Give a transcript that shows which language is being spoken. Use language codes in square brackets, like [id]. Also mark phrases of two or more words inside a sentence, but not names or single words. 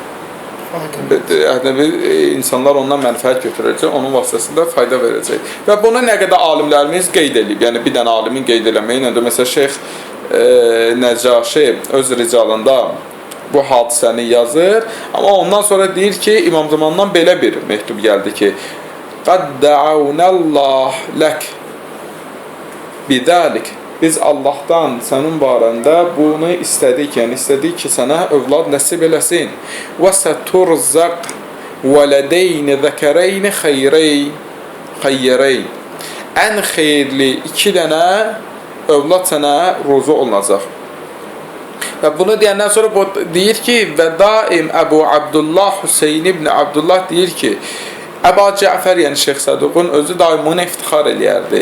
[az] İnsanlar ondan mənfəət götürəcək, onun vasitəsində fayda verəcək. Və bunu nə qədər alimlərimiz qeyd edib, yəni bir dənə alimin qeyd eləməyi ilə də, məsələn, Şeyx Nəcaşi öz ricalında bu hadisəni yazır, amma ondan sonra deyir ki, İmam Zamandan belə bir məktub gəldi ki, [ar] قَدْ دَعَوْنَ اللّٰهِ لَكْ بِذَٰلِكِ [az] Biz Allahdan sənin barəndə bunu istədik, yəni istədik ki, sənə övlad nəsib eləsin. [ar] وَسَتُرْزَقْ وَلَدَيْنِ ذَكَرَيْنِ خَيَّرَيْنِ [az] Ən xeyirli 2 dənə övlad sənə ruzu olunacaq. Və bunu deyəndən sonra deyir ki, və daim Əbu Abdullah Hüseyin ibn Abdullah deyir ki, Əba Cəfər, yəni Şeyx Səduqun özü daim bunu iftixar eləyərdi.